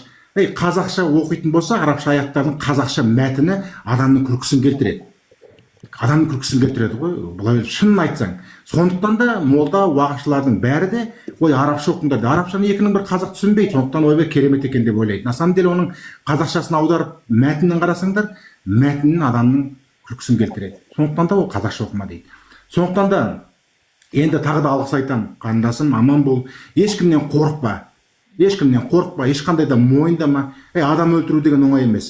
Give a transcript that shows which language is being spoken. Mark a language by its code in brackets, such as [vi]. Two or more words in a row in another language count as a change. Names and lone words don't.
[kk] Қазақша оқитын болса, арабша аяттардың қазақша мәтіні адамның күлкісін келтіреді. Адамның күлкісін келтіреді ғой, бұлай шынын айтсаң. Сондықтан да молда уағызшылардың бәрі де ой арабша оқыңдар. Арабшаны екінің бір қазақ түсінбейді, сондықтан ойбай керемет екен деп ойлайды. [ru] На самом деле [kk] оның қазақшасын аударып мәтінін қарасаңдар, мәтінін адамның күлкісін келтіреді. Сондықтан да ол қазақша оқыма дейді. Сондықтан да енді тағы да алғыс айтамын, қандасым, аман бол, ешкімнен қорықпа. Ешкімнен қорықпа, ешқандай да мойындама. Адам өлтіру деген оңай емес.